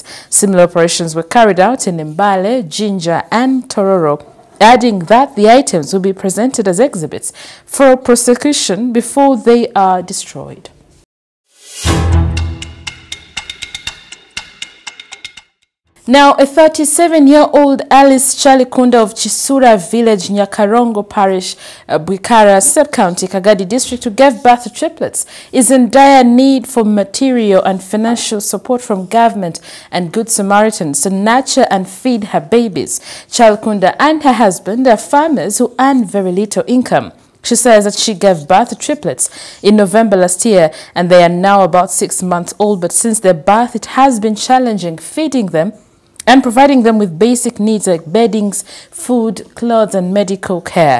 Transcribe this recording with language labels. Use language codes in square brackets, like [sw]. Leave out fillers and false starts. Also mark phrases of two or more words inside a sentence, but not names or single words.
[en] Similar operations were carried out in Mbale, Jinja and Tororo, adding that the items will be presented as exhibits for prosecution before they are destroyed. Now, a 37-year-old Alice Chalikunda of Chisura Village, Nyakarongo Parish, Bwikara Sub-County, Kagadi District, who gave birth to triplets, is in dire need for material and financial support from government and Good Samaritans to nurture and feed her babies. Chalikunda and her husband are farmers who earn very little income. She says that she gave birth to triplets in November last year and they are now about 6 months old, but since their birth it has been challenging feeding them and providing them with basic needs like beddings, food, clothes and medical care.